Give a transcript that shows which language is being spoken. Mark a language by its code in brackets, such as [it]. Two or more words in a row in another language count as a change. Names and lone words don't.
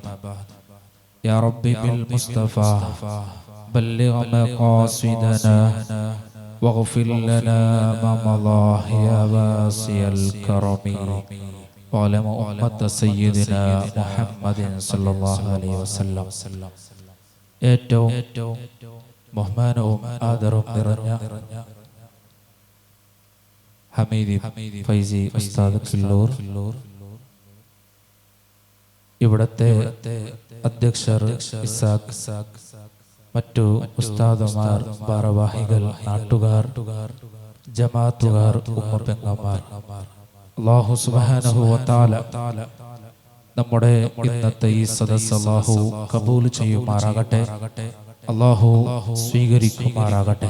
[ar] يا ربي بالمصطفى بلغ مقاصدنا واغفر لنا ما مضى يا واسع الكرم وعلى أمة سيدنا محمد صلى الله عليه وسلم. [ml] ഏറ്റവും ബഹുമാനവും ആദരവും നിറഞ്ഞ ഹമീദി ഫൈസി ഉസ്താദ് ഫില്ലൂർ, ഇവിടത്തെ അധ്യക്ഷർ ഇസാഖ്, മറ്റു ഉസ്താദുമാർ, ഭാരവാഹികൾ, നാട്ടുകാർ, ജമാഅത്തുകാർ, ഉമ്മപ്പെങ്ങന്മാർ, [ar] الله سبحانه وتعالى [ml] നമ്മുടെ ഇന്നത്തെ ഈ സദസ്സ് അല്ലാഹു കബൂൽ ചെയ്യുമാറാകട്ടെ, അല്ലാഹു സ്വീകരിക്കുമാറാകട്ടെ.